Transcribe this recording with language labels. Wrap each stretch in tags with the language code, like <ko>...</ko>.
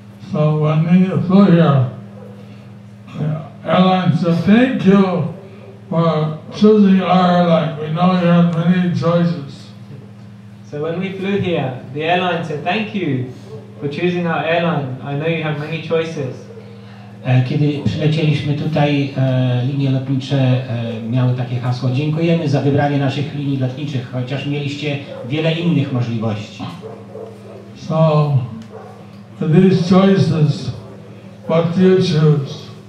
<en>So when we flew here, the airline said, thank you for choosing our airline. We know you have many choices. So when we flew here, the airline said, thank you for choosing our airline. I know you have many choices.</en> <pl>Kiedy przylecieliśmy tutaj, linie lotnicze miały takie hasło: dziękujemy za wybranie naszych linii lotniczych, chociaż mieliście wiele innych możliwości.</pl> <en>So, for these choices, what do you choose?</en>